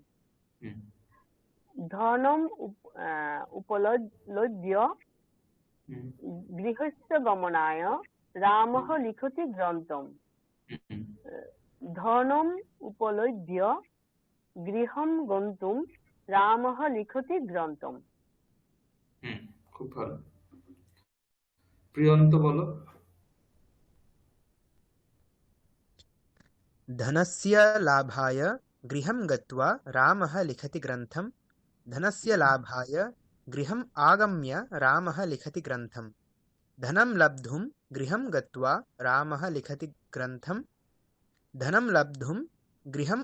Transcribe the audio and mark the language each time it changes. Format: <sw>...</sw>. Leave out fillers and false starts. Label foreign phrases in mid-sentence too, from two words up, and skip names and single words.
<sa>ধনম উপলভ্য হুম, গৃহস্য গমনায় রামः লিখতি গ্রন্থম হুম, ধনম উপলভ্য গৃহম গন্তুম রামः লিখতি গ্রন্থম।</sa> <bn>হুম, খুব ভালো। প্রিয়ন্ত বলো।</bn> <sa>धनस्य लाभाय गृहं गत्वा रामः लिखति ग्रन्थं धनस्य लाभाय गृहम् आगम्य रामः लिखति ग्रन्थं धनं लब्धुं गृहं गत्वा रामः लिखति ग्रन्थं धनं लब्धुं गृहम्</sa>